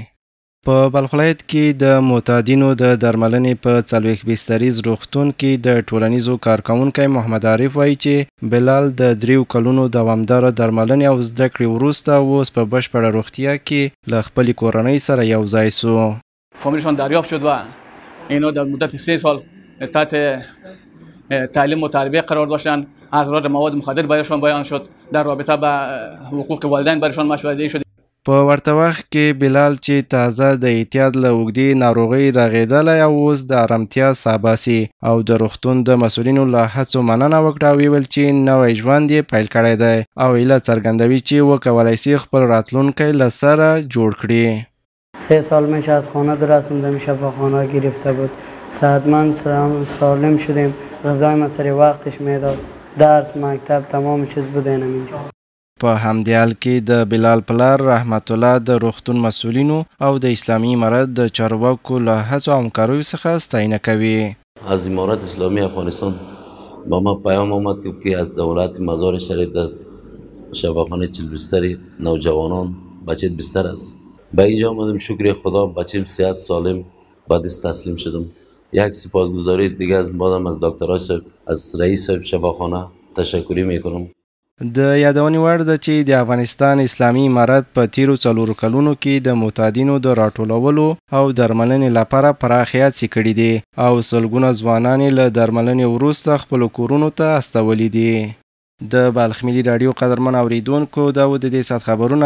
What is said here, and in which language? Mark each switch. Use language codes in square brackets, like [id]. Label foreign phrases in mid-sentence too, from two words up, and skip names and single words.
[ps] په بلخ ولایت کې د معتادینو د درملنې په 40 بستریز روغتون کې د ټولنیزو کارکوونکی محمد عارف وایي چې بلال د 3 کلونو دوامداره درملنې او زده کړې وروسته اوس په بشپړه روغتیا کې له خپلې کورنۍ سره یو ځای سو. [fa] فامیلشان دریافت شد و اینا در مدت 3 سال تحت تعلیم و تربیه قرار داشتند. اضرار مواد مخدر برایشان بیان شد. در رابطه با حقوق والدین برایشان مشوره‌دهی شد. [ps] په ورته وخت کې بلال چې تازه د اعتیاد له اوږدې ناروغۍ رغېدلی او اوس د ارامتیا ساه باسي او د روغتون د مسؤلینو له هڅو مننه وکړه او ویل چې نوی ژوند یې پیل کړی دی او هیله څرګندوي چې وکولی سي خپل راتلونکی له سره جوړ کړي. [fa] 3 سال میشه از خانه درست موندم، شفاخانه گرفته بود، صحتمند سالم شدیم، غذای ما سر وقتش میداد، درس مکتب تمام چیز بود اینجا. [ps] په همدې حال کې د بلال پلار رحمت الله د روغتون مسؤلینو او د اسلامي امارت د چارواکو له هڅو او همکاریو څخه ستاینه کوي. [fa] از امارت اسلامی افغانستان با ما پیام آمد که از دولت مزار شریف در شفاخانه 40 بستر نوجوانان بچه بستر است. به اینجا آمدم، شکر خدا بچه‌م صحت سالم بعد از تسلیم شدم. یک سپاسگزاری دیگه از بادم از دکترای صاحب، از رئیس صاحب شفاخانه تشکری میکنم. [ps] د یادونې وړ ده چې د افغانستان اسلامي امارت په تیرو 4 کلونو کې د معتادینو د راټولولو او درملنې لپاره پراخ هڅې کړي دي او سلګونه ځوانان له درملنې وروسته خپلو کورونو ته استولي دي. د بالخ ملي راډیو قدرمن اوریدونکو دا و د دې ساعت خبرونه.